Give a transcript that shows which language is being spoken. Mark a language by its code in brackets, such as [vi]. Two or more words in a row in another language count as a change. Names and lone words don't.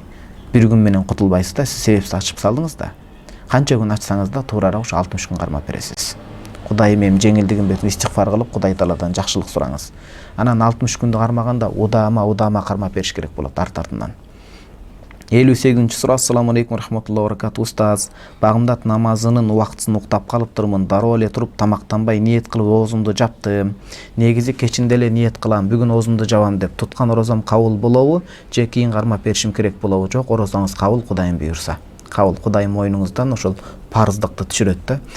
[ky] Бир күн менен кутулбайсыз да, сиз себепсиз ачып салдыңыз да. Канча күн ачсаңыз да туурараак ушу 60 күн кармап бересиз. Кудайым эми жеңилдигин берсин, истигфар кылып Кудай Тааладан жакшылык сураңыз. Анан 60 күндү кармаганда удама кармап бериш керек болот арт-артынан. 58-нчи суроо. [ar] السلام عليكم رحمة الله وبركاته. [ky] Устаз, багымдат намазынын убактысын уктап калыптырмын. Дароо эле туруп тамактанбай ниет кылып оозумду жаптым. Негизи кечинде эле ниет кылам, бүгүн оозумду жабам деп. Туткан орозом кабыл болобу же кийин кармап беришим керек болобу? Жок, орозоңуз кабыл, Кудайым буйрса. Кабыл, Кудайым мойнуңуздан ошол парыздыкты түшүрөт да.